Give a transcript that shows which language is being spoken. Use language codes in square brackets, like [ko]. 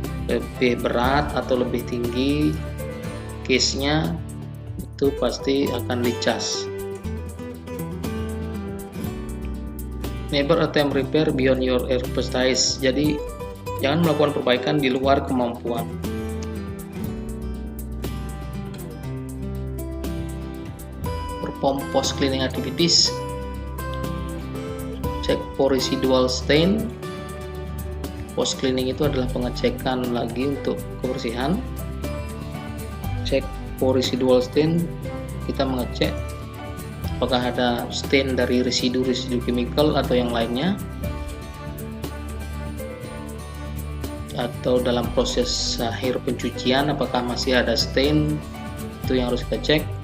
[id] lebih berat atau lebih tinggi case-nya, itu pasti akan dicas. [en] Never attempt repair beyond your expertise. [id] Jadi jangan melakukan perbaikan di luar kemampuan. [en] Perform post cleaning activities. Cek for residual stain. [id] Post cleaning itu adalah pengecekan lagi untuk kebersihan. [en] Cek for residual stain, [id] kita mengecek apakah ada stain dari residu-residu chemical atau yang lainnya, atau dalam proses akhir pencucian apakah masih ada stain, itu yang harus kita cek.